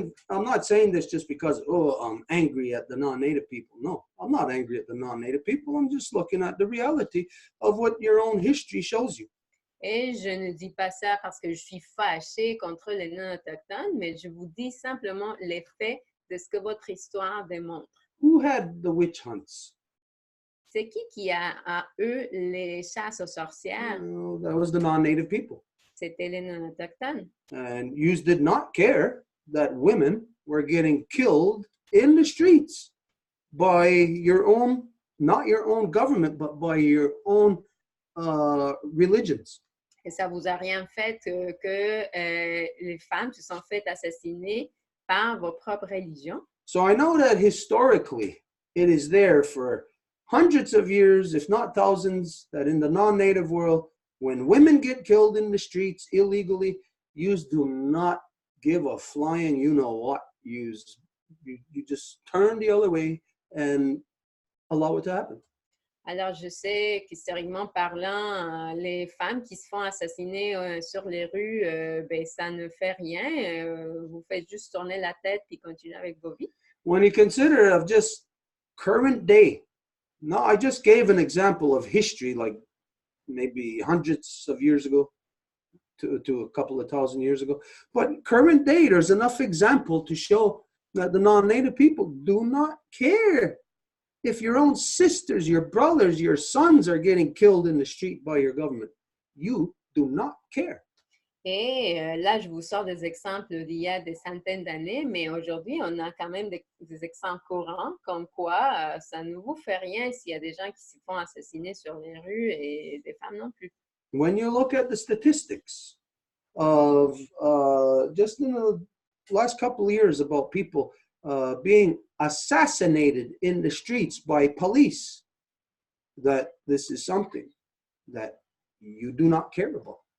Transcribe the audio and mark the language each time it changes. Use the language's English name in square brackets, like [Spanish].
[English] I'm not saying this just because, I'm angry at the non-native people. No, I'm not angry at the non-native people. I'm just looking at the reality of what your own history shows you. [French] Et je ne dis pas ça parce que je suis fâchée contre les non-autochtones, mais je vous dis simplement les faits de ce que votre histoire démontre. [English] Who had the witch hunts? [French] C'est qui a eu les chasses aux sorcières? [English] Well, that was the non-native people. [French] C'était les non-autochtones. [English] And you did not care that women were getting killed in the streets by your own, not your own government, but by your own religions. [French] Et ça vous a rien fait que les femmes se sont faites assassiner par vos propres religions. [English] So I know that historically it is there for hundreds of years, if not thousands, that in the non-native world, when women get killed in the streets illegally, you do not give a flying you-know-what. You just turn the other way and allow it to happen. [French] Alors, je sais qu'historiquement parlant, les femmes qui se font assassiner sur les rues, ben, ça ne fait rien. Vous faites juste tourner la tête puis continuer avec vos vies. [English] When you consider of just current day, no, I just gave an example of history, like maybe hundreds of years ago to a couple of thousand years ago. But current day, there's enough example to show that the non-native people do not care if your own sisters, your brothers, your sons are getting killed in the street by your government. You do not care. [French] Et là, je vous sors des exemples d'il y a des centaines d'années, mais aujourd'hui, on a quand même des exemples courants, comme quoi ça ne vous fait rien s'il y a des gens qui se font assassiner sur les rues et des femmes non plus. [English] When you look at the statistics of just in the last couple of years about people being assassinated in the streets by police, that this is something that you do not care about.